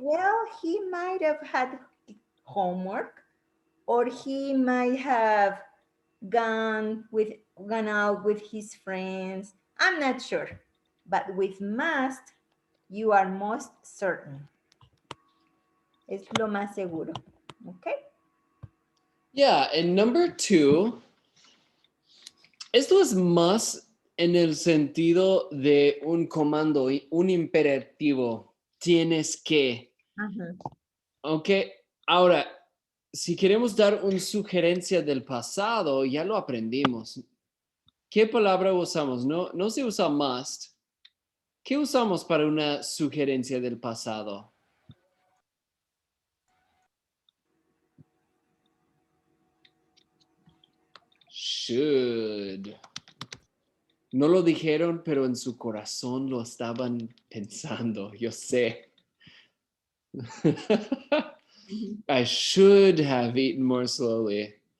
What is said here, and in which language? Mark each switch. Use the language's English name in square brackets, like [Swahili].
[English] Well, he might have had homework, or he might have gone out with his friends. I'm not sure. But with must, you are most certain. [Spanish] Es lo más seguro. Okay? [English] Yeah, and number 2, [Spanish] esto es más en el sentido de un comando, un imperativo. Tienes que. Ok, ahora, si queremos dar una sugerencia del pasado, ya lo aprendimos. ¿Qué palabra usamos? No se usa must. ¿Qué usamos para una sugerencia del pasado? Should. No lo dijeron, pero en su corazón lo estaban pensando. Yo sé. [English] I should have eaten more slowly.